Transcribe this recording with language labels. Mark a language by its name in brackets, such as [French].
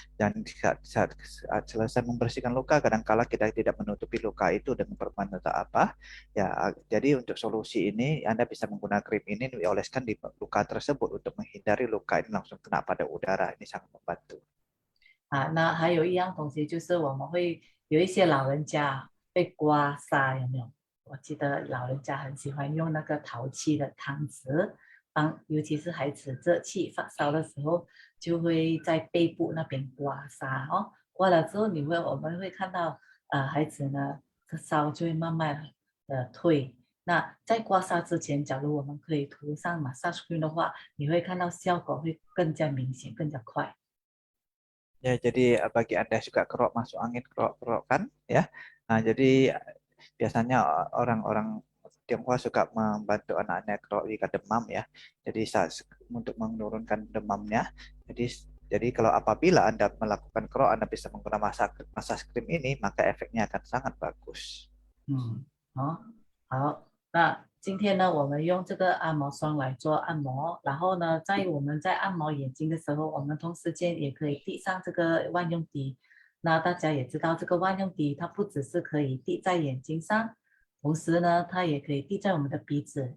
[Indonesian] Dan saat selesai membersihkan luka, kadangkala kita tidak menutupi luka itu dengan perban atau apa. Ya, jadi untuk solusi ini Anda bisa menggunakan krim ini dioleskan di luka tersebut untuk menghindari luka ini langsung kena pada udara. Ini sangat membantu. [Chinese] 那还有一样东西就是我们会有一些老人家被刮痧，有没有？我记得老人家很喜欢用那个陶器的汤匙尤其是孩子热气发烧的时候，就会在背部那边刮痧刮了之后我们会看到孩子呢，这烧就会慢慢的退，那在刮痧之前，假如我们可以涂上 massage cream 的话，你会看到效果会更加明显、更加快。 [Indonesian] Ya, jadi bagi Anda yang suka kerok masuk angin, kerok-kerok kan, ya. Nah, jadi biasanya orang-orang Tionghoa suka membantu anak-anaknya kerok jika demam ya. Jadi untuk menurunkan demamnya. Jadi kalau apabila Anda melakukan kerok, Anda bisa menggunakan massage cream ini, maka efeknya akan sangat bagus. [Chinese] 好，那今天呢，我们用这个按摩霜来做按摩，然后呢，我们在按摩眼睛的时候，我们同时间也可以滴上这个万用滴。那大家也知道，这个万用滴它不只是可以滴在眼睛上，同时呢，它也可以滴在我们的鼻子。